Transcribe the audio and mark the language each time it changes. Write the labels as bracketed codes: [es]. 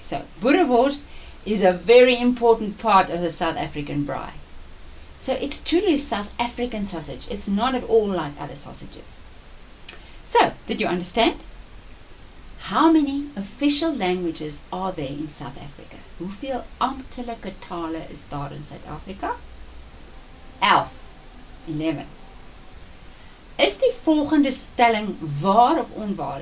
[en] So boerewors is a very important part of the South African braai. So it's truly a South African sausage. It's not at all like other sausages. So, did you understand? How many official languages are there in South Africa? [af] Hoeveel amptelike tale is daar in Suid-Afrika? 11. Is die volgende stelling waar of onwaar?